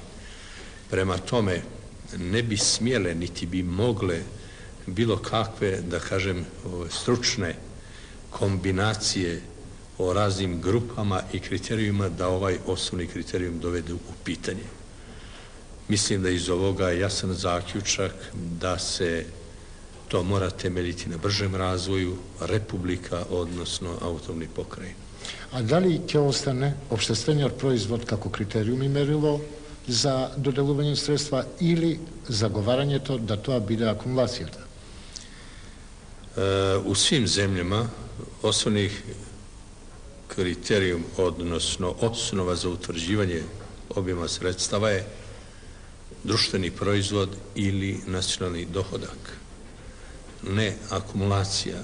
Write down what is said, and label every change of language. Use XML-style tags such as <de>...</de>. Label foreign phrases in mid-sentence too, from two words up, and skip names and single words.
<bs>Prema tome, ne bi smjele niti bi mogle bilo kakve, da kažem, stručne kombinacije o raznim grupama i kriterijima da ovaj osnovni kriterijum dovedu u pitanje. Mislim da iz ovoga je jasan zaključak da se to mora temeljiti na bržem razvoju republika, odnosno autonomnih pokrajina.</bs> <sr>A da li</sr> <mk>ќе остане општествениот производ како критериум и мерило за доделување средства или заговарањето да тоа биде акумулацијата?</mk> <bs>U svim zemljama osnovni kriterijum, odnosno osnova za utvrđivanje objema sredstava je društveni proizvod ili nacionalni dohodak, ne akumulacija.</bs>